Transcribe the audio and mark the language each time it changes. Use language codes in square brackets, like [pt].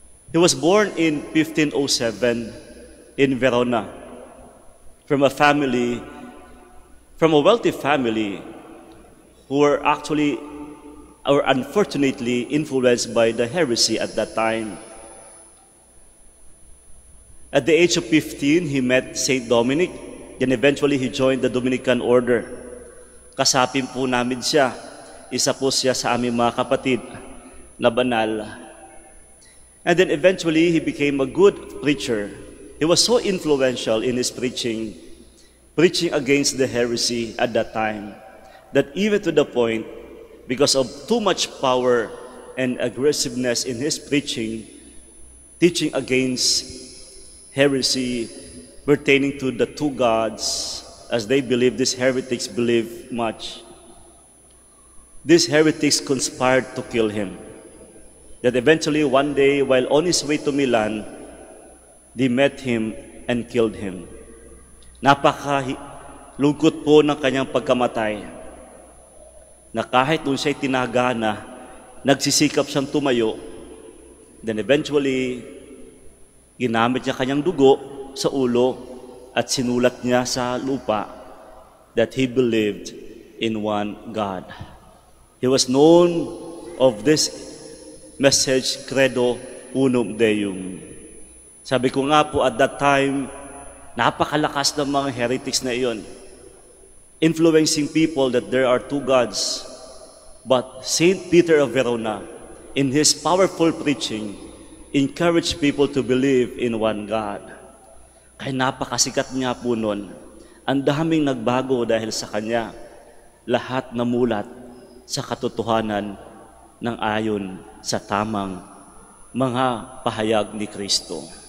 [en] He was born in 1507 in Verona from a wealthy family who were actually or unfortunately influenced by the heresy at that time. At the age of 15, he met Saint Dominic, then eventually he joined the Dominican order. [tl] Kasapin po namin siya, isa po siya sa aming mga kapatid na banal. [en] And then eventually he became a good preacher. He was so influential in his preaching against the heresy at that time, that even to the point, because of too much power and aggressiveness in his preaching, teaching against heresy pertaining to the two gods, as they believe, these heretics believe much. These heretics conspired to kill him. That eventually one day, while on his way to Milan, they met him and killed him. [tl] Napaka-lungkot po ng kanyang pagkamatay, na kahit nung siya'y tinaga na, nagsisikap siyang tumayo, then eventually, ginamit niya kanyang dugo sa ulo at sinulat niya sa lupa [en] that he believed in one God. He was known of this message, [la] Credo Unum Deum. [tl] Sabi ko nga po at that time, napakalakas ng mga heretics na iyon, [en] influencing people that there are two gods. But Saint Peter of Verona, in his powerful preaching, encouraged people to believe in one God. [tl] Kaya napakasikat niya po nun. Ang daming nagbago dahil sa kanya. Lahat namulat sa katotohanan ng ayon sa tamang mga pahayag ni Kristo.